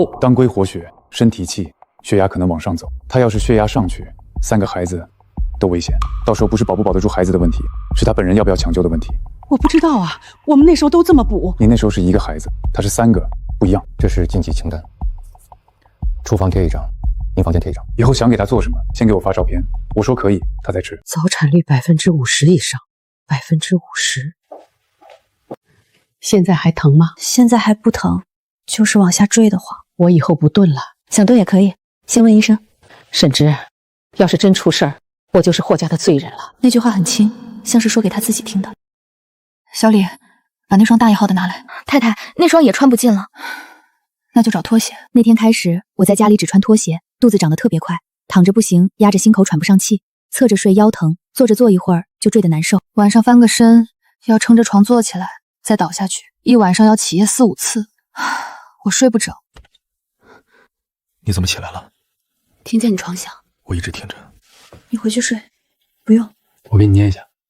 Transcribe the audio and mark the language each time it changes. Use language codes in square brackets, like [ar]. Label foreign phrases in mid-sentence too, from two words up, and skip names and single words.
[zh] 當歸活血，參提氣，血壓可能往上走。他要是血壓上去，3個孩子都危險。到時候不是保不保得住孩子的問題，是他本人要不要搶救的問題。我不知道啊，我們那時候都這麼補。你那時候是1個孩子，他是3個，不一樣。這是禁忌清單，廚房貼一張，您房間貼一張。以後想給他做什麼，先給我發照片，我說可以，他才吃。早產率50%以上，50%。現在還疼嗎？現在還不疼，就是往下墜的慌。我以後不燉了，想燉也可以，先問醫生。沈芝，要是真出事兒，我就是霍家的罪人了。那句話很輕，像是說給他自己聽的。小李，把那雙大1號的拿來。太太，那雙也穿不進了，那就找拖鞋。那天開始，我在家裡只穿拖鞋，肚子長得特別快，躺着不行，壓着心口喘不上氣，側着睡腰疼，坐着坐一會兒就墜得難受。晚上翻個身，要撐着床坐起來，再倒下去，一晚上要起夜4、5次，我睡不着。你怎麼起來了？聽見你床響。我一直聽着。你回去睡，不用。我給你捏一下。